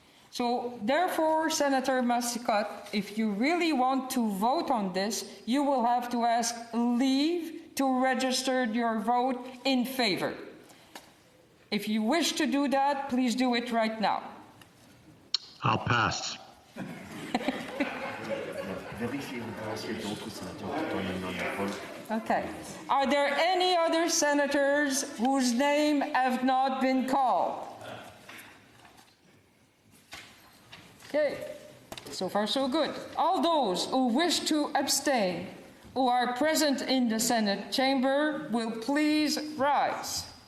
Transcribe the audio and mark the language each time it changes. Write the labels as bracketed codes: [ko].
[en] So therefore, Senator Massicotte, if you really want to vote on this, you will have to ask leave to register your vote in favor. If you wish to do that, please do it right now. I'll pass. [fr] vérifier voir s'il y a d'autres sénateurs qui donnent un non-vote. [en] Okay. Are there any other senators whose name have not been called? Okay. So far, so good. All those who wish to abstain, who are present in the Senate chamber, will please rise.